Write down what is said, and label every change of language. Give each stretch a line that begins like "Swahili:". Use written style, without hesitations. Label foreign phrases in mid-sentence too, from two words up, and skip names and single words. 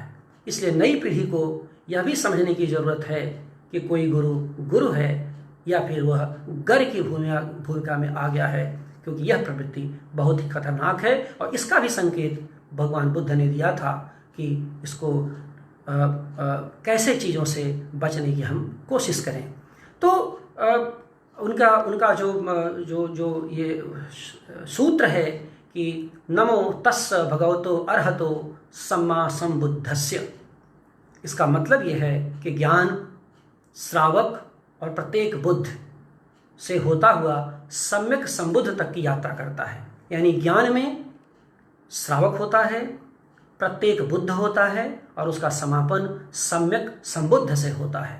Hindi: इसलिए नई पीढ़ी को यह भी समझने की ज़रूरत है कि कोई गुरु गुरु है या फिर वह गर की भूमिका में आ गया है, क्योंकि यह प्रवृत्ति बहुत ही खतरनाक है। और इसका भी संकेत भगवान बुद्ध ने दिया था कि इसको कैसे चीज़ों से बचने की हम कोशिश करें। तो उनका जो ये सूत्र है कि
Pali: नमो तस्स भगवतो अर्हतो सम्मा संबुद्धस्य,
Hindi: इसका मतलब ये है कि ज्ञान श्रावक और प्रत्येक बुद्ध से होता हुआ सम्यक संबुद्ध तक की यात्रा करता है। यानी ज्ञान में श्रावक होता है, प्रत्येक बुद्ध होता है और उसका समापन सम्यक संबुद्ध से होता है।